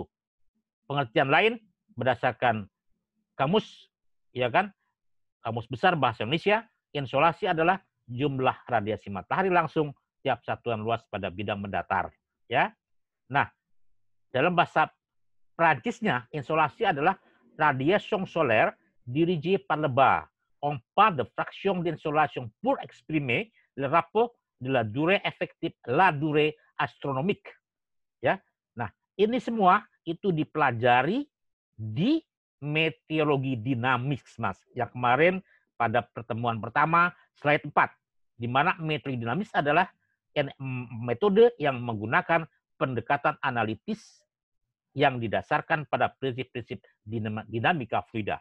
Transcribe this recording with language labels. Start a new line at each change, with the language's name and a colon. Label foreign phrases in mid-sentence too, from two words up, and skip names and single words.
Indonesian: Pengertian lain berdasarkan kamus, ya kan? Kamus Besar Bahasa Indonesia, insolasi adalah jumlah radiasi matahari langsung tiap satuan luas pada bidang mendatar, ya. Nah, dalam bahasa Prancisnya, insolasi adalah
French: radiation solaire dirigée par le bas. On parle de fraction d'insolation pour exprimer le rapport de la durée effective, la durée astronomique.
Indonesian: Ya, nah ini semua itu dipelajari di meteorologi dinamis, Mas. Yang kemarin pada pertemuan pertama, slide 4, di mana meteorologi dinamis adalah metode yang menggunakan pendekatan analitis yang didasarkan pada prinsip-prinsip dinamika fluida.